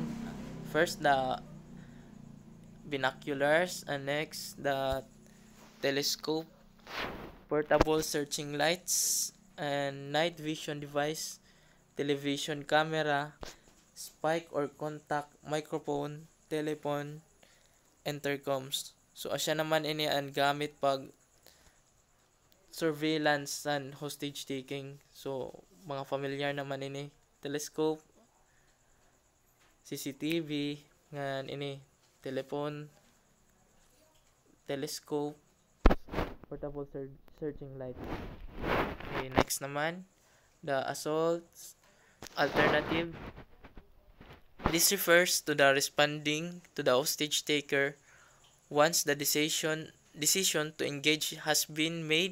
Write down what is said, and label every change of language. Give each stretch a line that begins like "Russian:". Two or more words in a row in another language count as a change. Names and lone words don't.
English: First, the binoculars, and next, the telescope, portable searching lights, and night vision device, television camera, spike or contact microphone, telephone, intercoms.
Waray: So asya naman ini ang gamit pag
English: surveillance and hostage taking.
Waray: So mga familiar naman ini: telescope, CCTV, ngan ini telephone, telescope,
English: portable searching light. Okay, next naman, the assault alternative. This refers to the responding to the hostage taker once the decision to engage has been made.